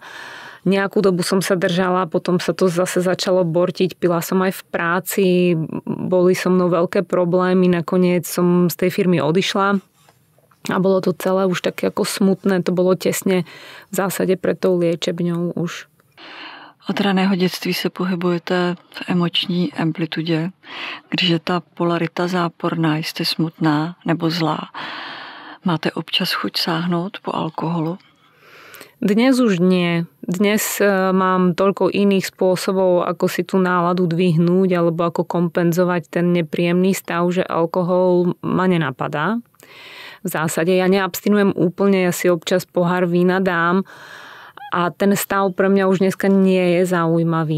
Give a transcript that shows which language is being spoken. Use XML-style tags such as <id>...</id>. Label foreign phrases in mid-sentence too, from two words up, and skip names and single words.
<sk>Nejakú dobu som sa držala, potom sa to zase začalo bortiť, pila som aj v práci, boli so mnou veľké problémy, nakoniec som z tej firmy odišla a bolo to celé už také ako smutné, to bolo tesne v zásade pred tou liečebňou už.</sk> <cs>Od raného dětství se pohybujete v emoční amplitudě. Když je ta polarita záporná, jste smutná nebo zlá, máte občas chuť sáhnout po alkoholu?</cs> <sk>Dnes už nie. Dnes mám toľko iných spôsobov, ako si tú náladu dvihnúť alebo ako kompenzovať ten nepríjemný stav, že alkohol ma nenapadá. V zásade ja neabstinujem úplne, ja si občas pohár vína dám, a ten stav pre mňa už dneska nie je zaujímavý.</sk>